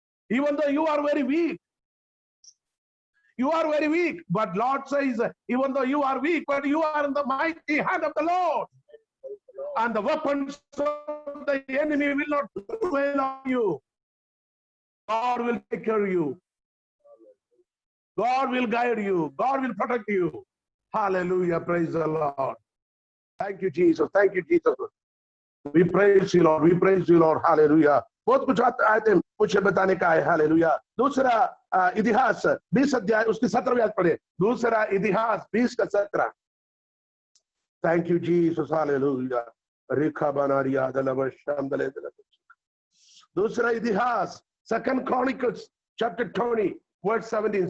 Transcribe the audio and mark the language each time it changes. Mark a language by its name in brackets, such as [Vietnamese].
[English] Even though you are very weak, but Lord says, even though you are weak, but you are in the mighty hand of the Lord, and the weapons of the enemy will not prevail on you. God will take care of you. God will guide you. God will protect you. Hallelujah. Praise the Lord. Thank you, Jesus. Thank you, Jesus. We praise you, Lord. We praise you, Lord. Hallelujah. [Hindi] बहुत कुछ आए थे मुझे बताने का है। Hallelujah. दूसरा इतिहास 20 अध्याय उसकी 17वीं आयत पढ़े। दूसरा इतिहास 20 का 17। [English] Thank you Jesus. [Hindi] हालेलुया। रेखा बनारिया दलवशम दले दले। दूसरा इतिहास [English] 2 Chronicles chapter 20 verse 17।